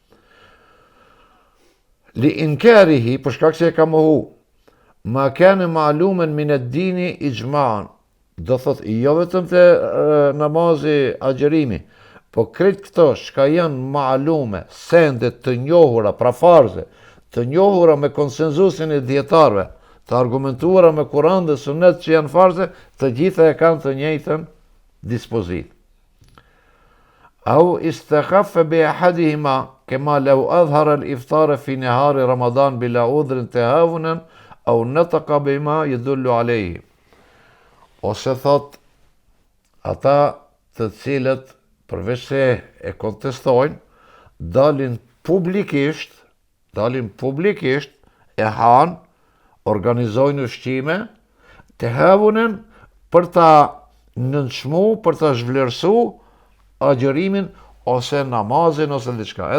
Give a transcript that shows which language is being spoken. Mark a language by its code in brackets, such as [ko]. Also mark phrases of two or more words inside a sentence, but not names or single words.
[ar] لإنكاره, [sq] për shkak se e ka mohu, [ar] ما كان معلوما من الدين إجماعا, [sq] do thot jo vetëm te namazi agjerimi, po krejt këto shka janë ma'lume, sende të njohura, pra farze, të njohura me konsenzusin e dietarëve, të argumentuara me Kur'an dhe Sunet që janë farze, të gjitha e kanë të njëjtën dispozit. [ar] أو استخف بأحدهما كما لو أظهر الإفطار في نهار رمضان بلا عذر تهاونا أو نطق بما يدل عليه. [sq] Ose thot ata të cilët përveç se e kontestojnë, dalin publikisht e han, organizojnë ushqime, të havunen për ta nënçmu, për ta zhvlerësu agjërimin ose namazin ose diçka.